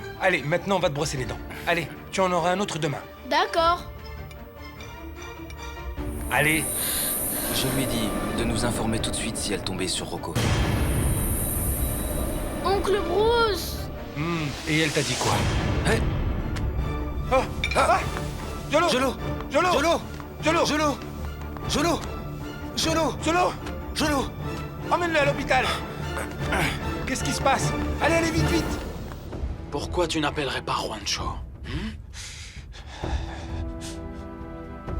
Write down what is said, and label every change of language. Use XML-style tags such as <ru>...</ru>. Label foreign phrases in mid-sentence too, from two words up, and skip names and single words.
<fr>Allez, maintenant on va te brosser les dents. Allez, tu en auras un autre demain. D'accord. Allez. Je lui ai dit de nous informer tout de suite si elle tombait sur Rocco. Oncle Bruce. Et elle t'a dit quoi? Hé! Oh! Ah! Jolo! Jolo! Jolo! Jolo! Jolo! Jolo! Jolo! Jolo! Jolo! Jolo! Emmène-le à l'hôpital! Qu'est-ce qui se passe? Allez, allez, vite, vite! Pourquoi tu n'appellerais pas Juancho?</fr>